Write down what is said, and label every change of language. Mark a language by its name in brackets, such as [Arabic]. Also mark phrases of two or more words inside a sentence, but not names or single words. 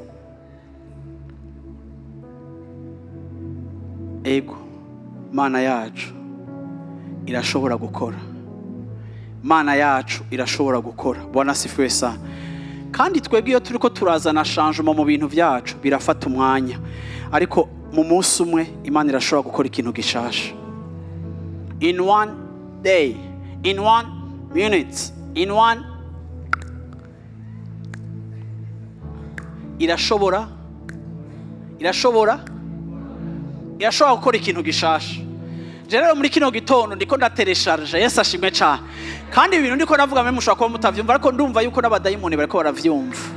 [Rundi] Ego, Mana yacu irashobora gukora. Mana yacu irashobora gukora. [Swahili] Bona sifwe sana. [Rundi] Kandi twebwe iyo turiko turazana changement mu bintu byacu birafata umwanya, ariko mu munsi umwe Imana irashobora gukora ikintu gishasha. [English] In one day, in 1 minute, in one, [Rundi] irashobora gukora ikintu gishasha. Rero muri kino gitondo ndiko ndateresharge. Yesu ashimwe cyane. Kandi ibintu ndiko navuga mwe mushaka ko mutavyumva, ariko ndumva yuko n'abadayimoni bariko baravyumva.